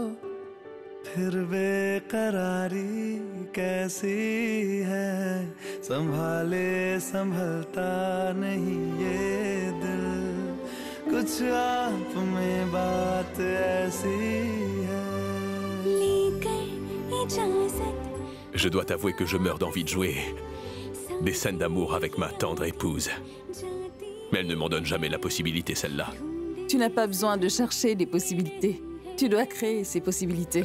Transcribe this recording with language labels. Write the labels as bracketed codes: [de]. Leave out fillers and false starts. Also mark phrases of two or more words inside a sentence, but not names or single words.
[hi] फिर बेकरारी कैसी है संभाले संभलता नहीं ये दिल कुछ आप में बात ऐसी है [fr] Je dois t'avouer que je meurs d'envie de jouer des scènes d'amour avec ma tendre épouse. Mais elle ne m'en donne jamais la possibilité, celle-là. Tu n'as pas besoin de chercher des possibilités. Tu dois créer ces possibilités.